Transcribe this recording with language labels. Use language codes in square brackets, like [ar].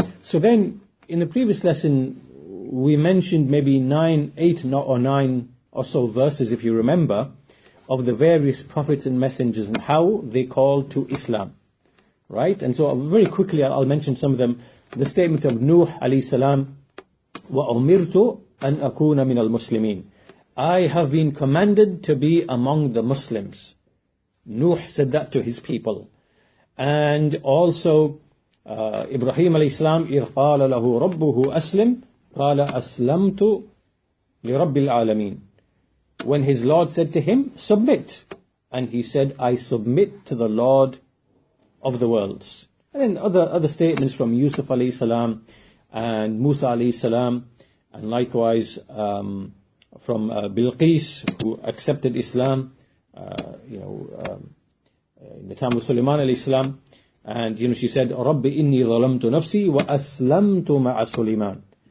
[en] So then in the previous lesson we mentioned maybe 8 or 9 or so verses, if you remember, of the various prophets and messengers and how they called to Islam. Right? And so very quickly I'll mention some of them. The statement of Nuh alayhi salam, [ar] وَأُمِرْتُ أَنْ أَكُونَ مِنَ الْمُسْلِمِينَ. [en] I have been commanded to be among the Muslims. Nuh said that to his people. And also Ibrahim alayhi salam, [ar] إِذْ قَالَ لَهُ رَبُّهُ أَسْلِمْ قَالَ أَسْلَمْتُ لِرَبِّ الْعَالَمِينَ. [en] When his Lord said to him, submit. And he said, I submit to the Lord of the worlds. And then other statements from Yusuf alayhi salam and Musa alayhi salam, and likewise from Bilqis, who accepted Islam, in the time of Sulaiman alayhi salam, and she said, [ar] Rabbi inni zalamtu nafsi wa aslamtu ma'a Sulaiman.